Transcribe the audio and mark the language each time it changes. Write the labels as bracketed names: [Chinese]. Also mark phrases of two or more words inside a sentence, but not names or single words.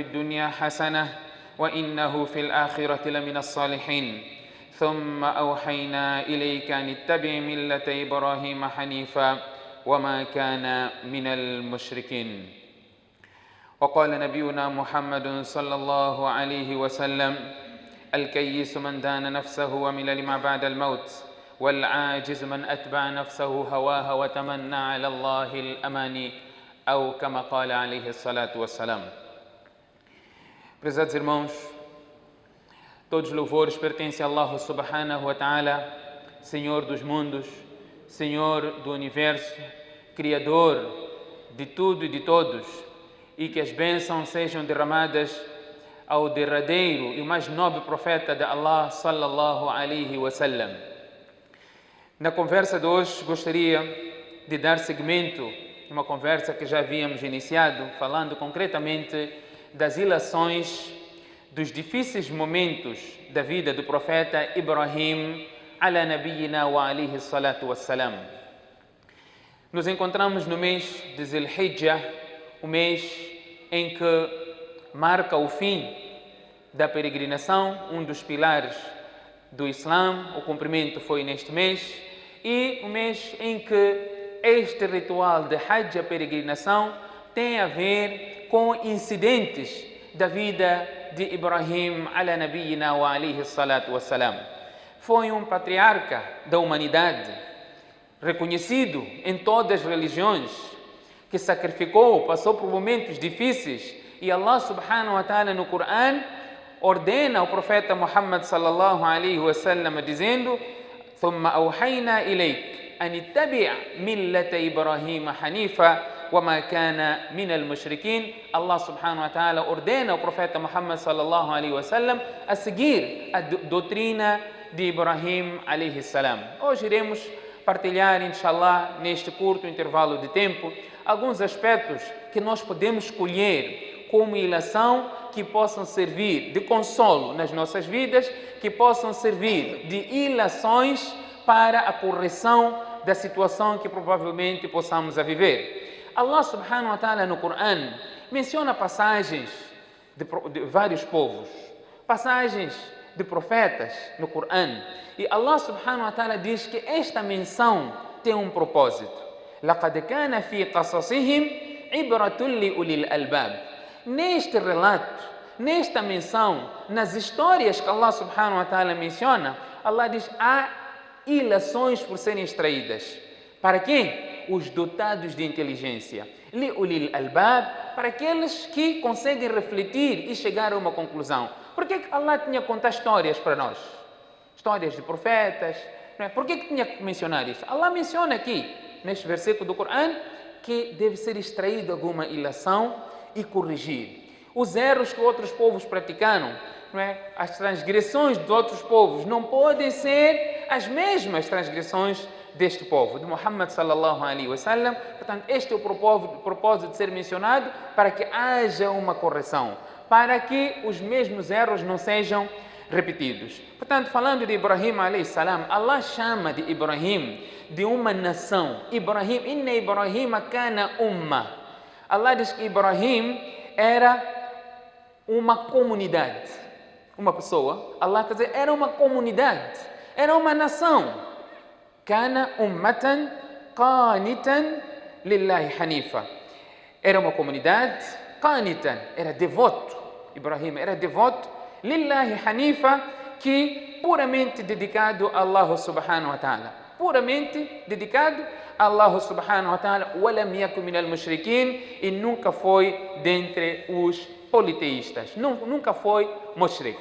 [Arabic] الدنيا حسنة وإنه في الآخرة لمن الصالحين ثم أوحينا إليك أن اتبع ملة إبراهيم حنيفا وما كان من المشركين وقال نبينا محمد صلى الله عليه وسلم الكيس من دان نفسه ومل لما بعد الموت والعاجز من أتبع نفسه هواها وتمنى على الله الأماني أو كما قال عليه الصلاة والسلام. [Portuguese] Prezados irmãos, todos os louvores pertencem a Allah [Arabic] سبحانه وتعالى, [Portuguese] Senhor dos mundos, Senhor do universo, Criador de tudo e de todos, e que as bênçãos sejam derramadas ao derradeiro e o mais nobre profeta de Allah [Arabic] صلى الله عليه وسلم. [Portuguese] Na conversa de hoje gostaria de dar seguimento a uma conversa que já havíamos iniciado, falando concretamente das ilações dos difíceis momentos da vida do profeta Ibrahim [Arabic] على نبينا وعليه الصلاة والسلام. [Portuguese] Nos encontramos no mês de Zil-Hijjah, o mês em que marca o fim da peregrinação, um dos pilares do Islã. O cumprimento foi neste mês, e o mês em que este ritual de Hajj, a peregrinação, tem a ver com incidentes da vida de Ibrahim [Arabic] على نبينا وعليه الصلاة والسلام. [Portuguese] Foi um patriarca da humanidade, reconhecido em todas as religiões, que sacrificou, passou por momentos difíceis, e Allah [Arabic] سبحانه وتعالى [Portuguese] no Corão ordena ao profeta Muhammad [Arabic] صلى الله عليه وسلم [Portuguese] dizendo: [Arabic] ثم أوحينا إليك أن اتبع ملة إبراهيم حنيفا وما كان من المشركين. [Portuguese] Allah [Arabic] سبحانه وتعالى [Portuguese] ordena ao profeta Muhammad [Arabic] صلى الله عليه وسلم [Portuguese] a seguir a doutrina de Ibrahim [Arabic] عليه السلام. [Portuguese] Hoje iremos partilhar, inshallah, neste curto intervalo de tempo, alguns aspectos que nós podemos escolher como ilação, que possam servir de consolo nas nossas vidas, que possam servir de ilações para a correção da situação que provavelmente possamos a viver. Allah [Arabic] سبحانه وتعالى [Portuguese] no Corão menciona passagens de vários povos, passagens de profetas no Corão, e Allah [Arabic] سبحانه وتعالى [Portuguese] diz que esta menção tem um propósito. [Arabic] لَقَدْ كَانَ فِي قَصَصِهِمْ عِبْرَةٌ لِأُولِي الْأَلْبَابِ. [Portuguese] Neste relato, nesta menção, nas histórias que Allah [Arabic] سبحانه وتعالى [Portuguese] menciona, Allah diz: há ilações por serem extraídas. Para quem? Os dotados de inteligência. [Arabic] لأولي الألباب, [Portuguese] para aqueles que conseguem refletir e chegar a uma conclusão. Por que Allah tinha que contar histórias para nós? Histórias de profetas. Não é? Por que tinha que mencionar isso? Allah menciona aqui, neste versículo do Corão, que deve ser extraído alguma ilação e corrigir os erros que outros povos praticaram, não é? As transgressões de outros povos não podem ser as mesmas transgressões deste povo, de Muhammad [Arabic] صلى الله عليه وسلم. [Portuguese] Portanto, este é o propósito de ser mencionado, para que haja uma correção, para que os mesmos erros não sejam repetidos. Portanto, falando de Ibrahim [Arabic] عليه السلام, [Portuguese] Allah chama de Ibrahim de uma nação. [Arabic] إبراهيم إن إبراهيم كان أمة. [Portuguese] Allah diz que Ibrahim era uma comunidade, uma pessoa. Allah quer dizer, era uma comunidade, era uma nação. [Arabic] كان أمة قانتا لله حنيفا. [Portuguese] Era uma comunidade, qanitan, era devoto. Ibrahim era devoto, [Arabic] لله حنيفا, [Portuguese] que puramente dedicado a Allah [Arabic] سبحانه وتعالى. [Portuguese] puramente dedicado a Allah [Arabic] سبحانه وتعالى, وَلَمْ يَكُنْ مِنَ الْمُشْرِكِينَ, [Portuguese] e nunca foi dentre os politeístas, nunca foi mushrik.